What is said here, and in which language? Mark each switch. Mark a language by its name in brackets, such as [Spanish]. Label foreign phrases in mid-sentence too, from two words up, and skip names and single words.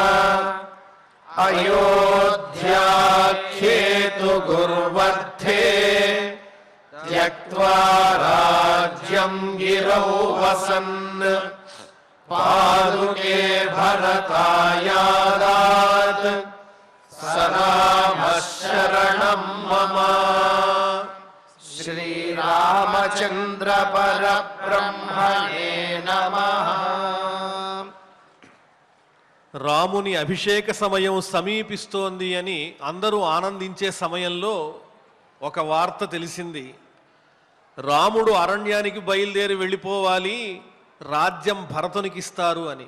[Sanskrit] अयोध्याख्येतु गुर्वर्धे त्यक्त्वा राज्यं गिरौ वसन् पादुके भरतायादात् स रामः शरणं मम। श्रीरामचन्द्र परब्रह्मणे नमः। [Telugu] రాముని అభిషేక సమయం సమీపిస్తోంది అని అందరూ ఆనందించే సమయంలో ఒక వార్త తెలిసింది. రాముడు అరణ్యానికి బయలుదేరి వెళ్ళిపోవాలి, రాజ్యం భరతునికి ఇస్తారు అని.